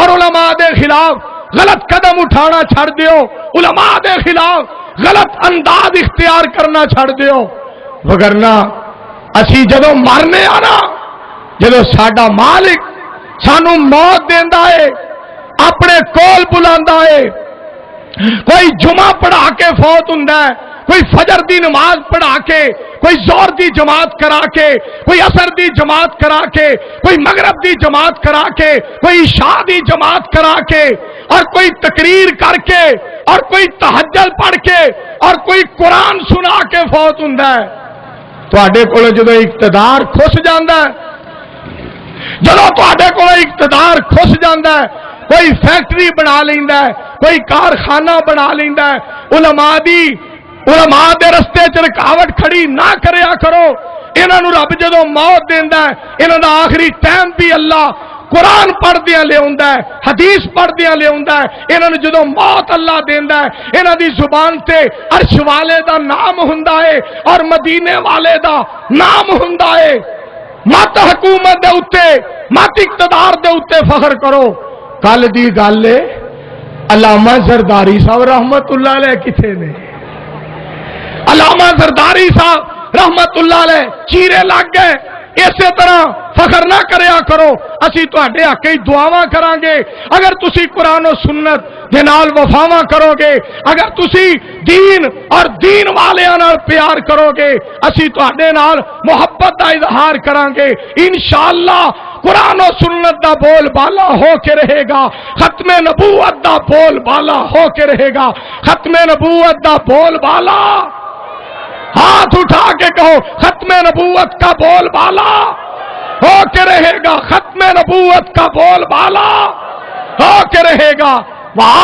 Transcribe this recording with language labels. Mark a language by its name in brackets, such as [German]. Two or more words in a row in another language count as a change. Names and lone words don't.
[Punjabi] علماء دے خلاف غلط قدم اٹھانا چھڑ دیو علماء دے خلاف غلط انداز اختیار کرنا چھڑ دیو وگرنہ اسی جدو مرنے آنا جدو ساڈا مالک سانو موت دیندا ہے اپنے کول بلاندا ہے کوئی جمعہ پڑھا کے فوت ہوندا ہے کوئی فجر دی نماز پڑھا کے کوئی زور دی جماعت کرا کے کوئی عصر دی جماعت کرا کے کوئی مغرب دی جماعت کرا کے کوئی عشاء دی جماعت کرا کے اور کوئی تقریر کر کے اور کوئی تہجد پڑھ کے اور کوئی قرآن سنا کے فوت ہوندا ہے تواڈے کول جدو اقتدار کھس جاندا ہے جدو تواڈے کول اقتدار کھس جاندا ہے کوئی فیکٹری بنا لیندا ہے، کوئی کارخانہ بنا لیندا ہے۔ علماء دے رستے چ رکاوٹ کھڑی نہ کریا کرو۔ انہاں نوں رب جدوں موت دیندا ہے، انہاں دا آخری ٹائم بھی اللہ قرآن پڑھدیاں لے آندا ہے، حدیث پڑھدیاں لے آندا ہے۔ انہاں نوں جدوں موت اللہ دیندا ہے، انہاں دی زبان تے عرش والے دا نام ہوندا ہے اور مدینے والے دا نام ہوندا ہے۔ مت حکومت دے اتے، مت اقتدار دے اتے فخر کرو۔ کل دی گل ہے، علامہ زرداری صاحب رحمت اللہ علیہ کتنے نے؟ علامہ زرداری صاحب رحمت اللہ علیہ چیرے لگ گئے۔ اسی طرح فخر نہ کریا کرو، اسی تواڈے حق وچ دعاواں کران گے اگر تسی قرآن و سنت دے نال وفاواں کرو گے، اگر تسی دین اور دین والیاں نال پیار کرو گے، اسی تواڈے نال محبت دا اظہار کران گے۔ انشاءاللہ قرآن و سنت دا بول بالا ہو کے رہے گا، ختم نبوت دا بول بالا ہو کے رہے گا، ختم نبوت دا بول بالا۔ [Urdu] ہاتھ اٹھا کے کہو ختم نبوت کا بول بالا ہو کے رہے گا، ختم نبوت کا بول بالا ہو کے رہے گا۔